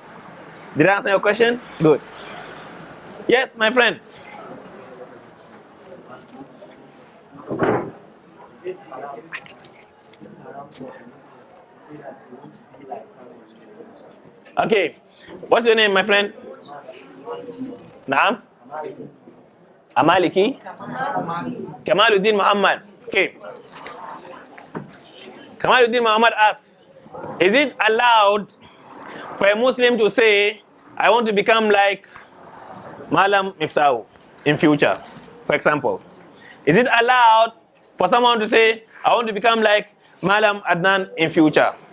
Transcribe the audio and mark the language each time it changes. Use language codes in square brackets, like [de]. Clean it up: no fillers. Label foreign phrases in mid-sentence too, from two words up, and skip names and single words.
[en] Did I answer your question? Good. Yes, my friend. Okay, what's your name, my friend? Naam? Amaliki? Kamaluddin Muhammad. Okay. Kamaluddin Muhammad asks, is it allowed for a Muslim to say, I want to become like Malam Miftahu in future, for example? Is it allowed for someone to say, I want to become like Malam Adnan in future?